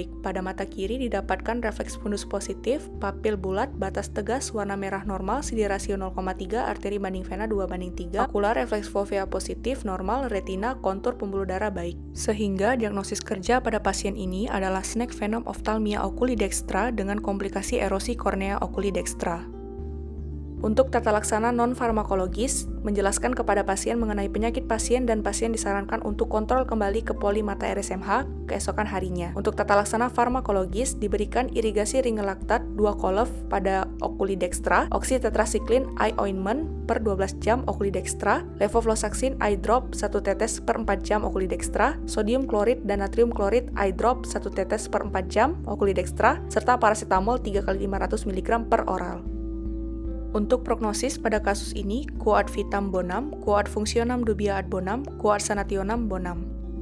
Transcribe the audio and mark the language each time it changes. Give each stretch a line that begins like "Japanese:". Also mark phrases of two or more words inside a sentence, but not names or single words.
Indonesian: Pada mata kiri didapatkan refleks fundus positif, papil bulat, batas tegas, warna merah normal, CD rasio 0,3, arteri banding vena 2:3. Makula refleks fovea positif normal, retina kontur pembuluh darah baik. Sehingga diagnosis kerja pada pasien ini adalah
English: snake venom ophthalmia
Latin: oculi dextra
Indonesian: dengan komplikasi erosi kornea
Latin: oculi dextra.
Indonesian: Untuk tata laksana non-farmakologis, menjelaskan kepada pasien mengenai penyakit pasien dan pasien disarankan untuk kontrol kembali ke poli mata RSMH keesokan harinya. Untuk tata laksana farmakologis, diberikan irigasi ringelaktat 2 kolef pada
Latin: oculi dextra,
English: oxytetracycline eye ointment
Indonesian: per 12 jam
Latin: oculi dextra,
English: levofloxacin eye drop
Indonesian: 1 tetes per 4 jam
Latin: oculi dextra,
Indonesian: sodium klorid dan natrium klorid
English: eye drop
Indonesian: 1 tetes per 4 jam
Latin: oculi dextra,
Indonesian: serta paracetamol 3 x 500 mg per oral. Untuk prognosis pada kasus ini,
Latin: quoad vitam bonum, quoad functionam dubia ad bonum, quoad sanationem bonum.